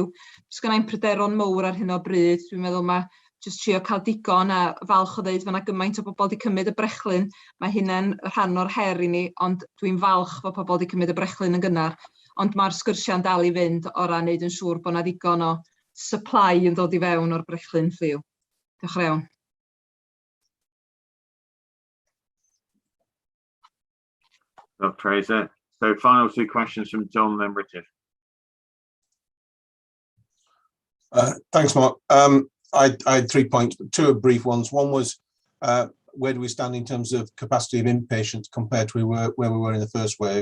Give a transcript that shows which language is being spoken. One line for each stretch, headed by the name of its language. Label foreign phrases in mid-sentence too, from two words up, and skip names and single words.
Welsh: Does gen i'n pryderon mowr ar hyn o bryd. Dwi'n meddwl mae jyst trio cael digon a falch o ddeud fe yna gymaint o bobl di cymryd y brechlyn. Mae hynna'n rhan o'r her i ni, ond dwi'n falch fod pobl di cymryd y brechlyn yn gynnar. Ond mae'r sgyrsiau'n dal i fynd o ran wneud yn siŵr bod yna digon o supply yn dod i fewn o'r brechlyn ffliw. Diolch yn fawr.
English: Oh, Teresa. So final two questions from John, then Richard. Thanks, Mark. I had 3 points, but two are brief ones. One was where do we stand in terms of capacity of inpatients compared to where we were in the first wave.